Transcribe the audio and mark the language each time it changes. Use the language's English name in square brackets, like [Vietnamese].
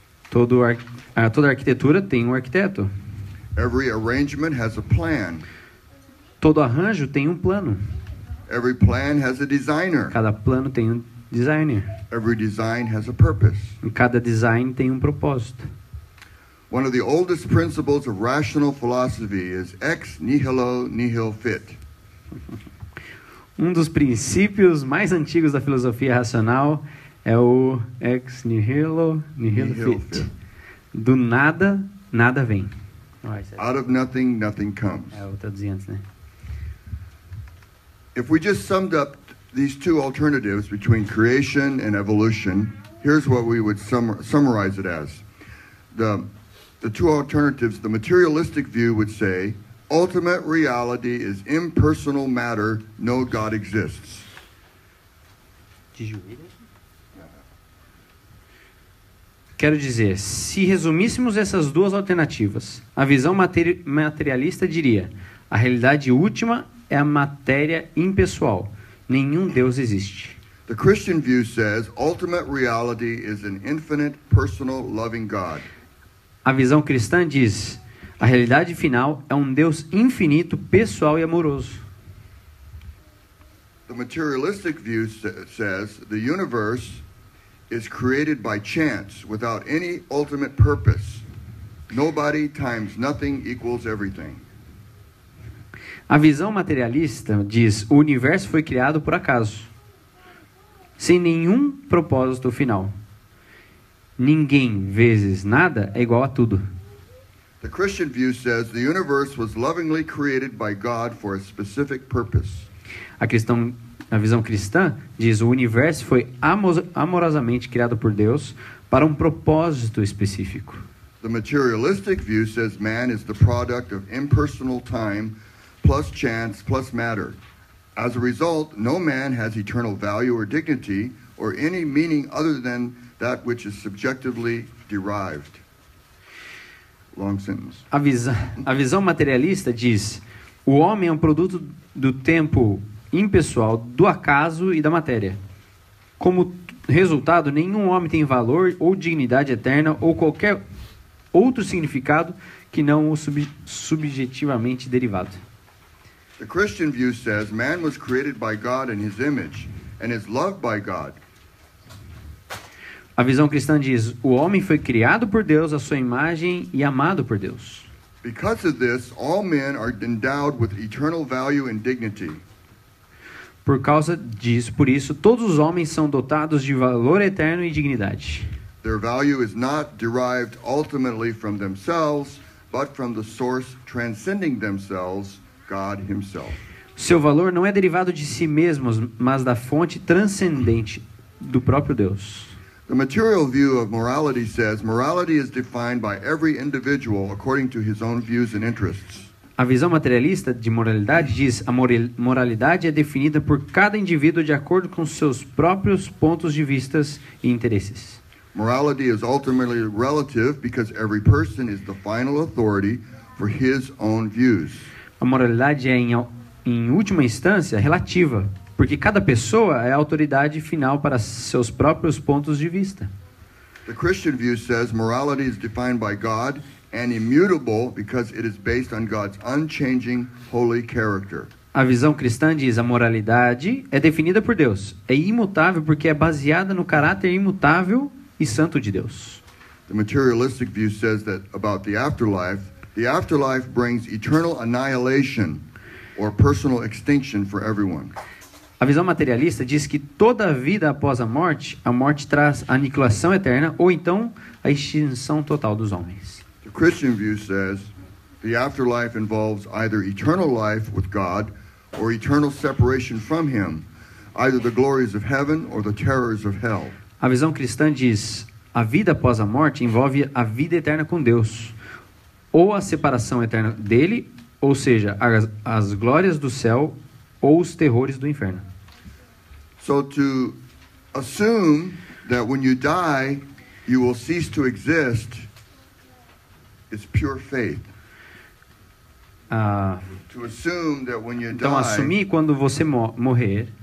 [Portuguese] Toda arquitetura tem um arquiteto. [English] Every arrangement has a plan. [Portuguese] Todo arranjo tem um plano. [English] Every plan has a designer. [Portuguese] Cada plano tem um designer. [English] Every design has a purpose. [Portuguese] E cada design tem um propósito. [English] One of the oldest principles of rational philosophy is [Latin] ex nihilo nihil fit. [Portuguese] Um dos princípios mais antigos da filosofia racional é o [Latin] ex nihilo nihil fit. [Portuguese] Do nada, nada vem. [English] Out of nothing, nothing comes. [Portuguese] Eu traduzi antes, né? [English] If we just summed up these two alternatives between creation and evolution, here's what we would summarize it as. The two alternatives, the materialistic view would say, ultimate reality is impersonal matter, no God exists. [Portuguese] Quero dizer, se resumíssemos essas duas alternativas, a visão materialista diria: a realidade última é a matéria impessoal. Nenhum Deus existe. [English] The Christian view says ultimate reality is an infinite, personal, loving God. [Portuguese] A visão cristã diz: a realidade final é um Deus infinito, pessoal e amoroso. [English] The materialistic view says the universe is created by chance without any ultimate purpose. Nobody times nothing equals everything. [Portuguese] A visão materialista diz: o universo foi criado por acaso, sem nenhum propósito final. Ninguém vezes nada é igual a tudo. [English] The Christian view says the universe was lovingly created by God for a specific purpose. [Portuguese] A visão cristã diz: o universo foi amorosamente criado por Deus para um propósito específico. [English] The materialistic view says man is the product of impersonal time plus chance plus matter. As a result, no man has eternal value or dignity or any meaning other than that which is subjectively derived. Long sentence. [Portuguese] A visão materialista diz: o homem é um produto do tempo impessoal, do acaso e da matéria. Como resultado, nenhum homem tem valor ou dignidade eterna ou qualquer outro significado que não o subjetivamente derivado. [English] The Christian view says man was created by God in his image and is loved by God. [Portuguese] A visão cristã diz: o homem foi criado por Deus, à sua imagem e amado por Deus. [English] Because of this, all men are endowed with eternal value and dignity. [Portuguese] Por causa disso, por isso, todos os homens são dotados de valor eterno e dignidade. [English] Their value is not derived ultimately from themselves, but from the source transcending themselves, God Himself. [Portuguese] Seu valor não é derivado de si mesmos, mas da fonte transcendente do próprio Deus. [English] The material view of morality says morality is defined by every individual according to his own views and interests. [Portuguese] A visão materialista de moralidade diz: a moralidade é definida por cada indivíduo de acordo com seus próprios pontos de vista e interesses. [English] Morality is ultimately relative because every person is the final authority for his own views. [Portuguese] A moralidade é, em última instância, relativa, porque cada pessoa é a autoridade final para seus próprios pontos de vista. [English] The Christian view says morality is defined by God and immutable because it is based on God's unchanging holy character. [Portuguese] A visão cristã diz: a moralidade é definida por Deus, é imutável porque é baseada no caráter imutável e santo de Deus. [English] The materialistic view says that about the afterlife brings eternal annihilation or personal extinction for everyone. [Portuguese] A visão materialista diz que toda a vida após a morte traz a aniquilação eterna ou então a extinção total dos homens. [English] The Christian view says the afterlife involves either eternal life with God or eternal separation from Him, either the glories of heaven or the terrors of hell. [Portuguese] A visão cristã diz: a vida após a morte envolve a vida eterna com Deus, ou a separação eterna dele, ou seja, as glórias do céu ou os terrores do inferno. [English] So to assume that when you die you will cease to exist is pure faith. To assume that when you [Portuguese] Então, [English] die [Portuguese] assumir quando você morrer,